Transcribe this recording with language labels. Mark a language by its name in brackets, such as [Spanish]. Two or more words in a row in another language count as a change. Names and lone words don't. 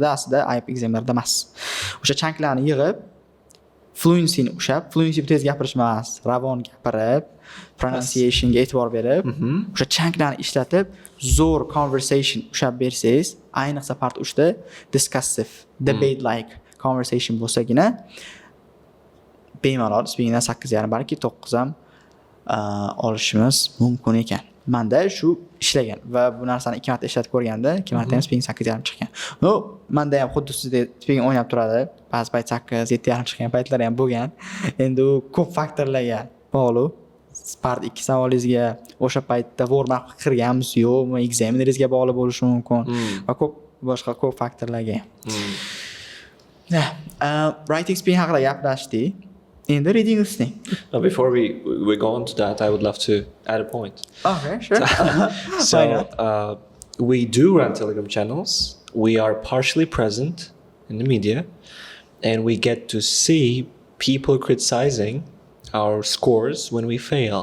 [Uzbek] Aslida ayb ekzaminlarda emas. O'sha chunklarni yig'ib, fluency'ni ushlab, fluency tez gapirish emas, ravon gapirib, pronunciationga e'tibor berib, o'sha chunklarni ishlatib, zo'r conversation ushlab bersangiz, ayniqsa part 3da discussive, [English] debate like conversation [Uzbek] bo'lsagina bemalol speakingdan 8,5 balki 9 ham olishimiz mumkin ekan. Menda shu ishlagan va bu narsani 2 marta ishlatib ko'rganda, 2 marta ham speaking 8,5 chiqqan. Menda ham xuddi sizdek speaking o'ynab turadi. Ba'zi payt 8, 7,5 chiqqan paytlari ham bo'lgan. Endi u ko'p faktorlarga bog'liq. Part 2 savolingizga o'sha paytda [English] warm up [Uzbek] qilganmiz yo'qmi, examineringizga bog'liq bo'lishi mumkin va boshqa ko'p faktorlarga. [English] Writing speaking [Uzbek] haqida gaplashdik. Endi [English] reading listening. Before we go on to that, I would love to add a point. Okay, sure. So we do run Telegram channels. We are partially present in the media, and we get to see people criticizing our scores when we fail.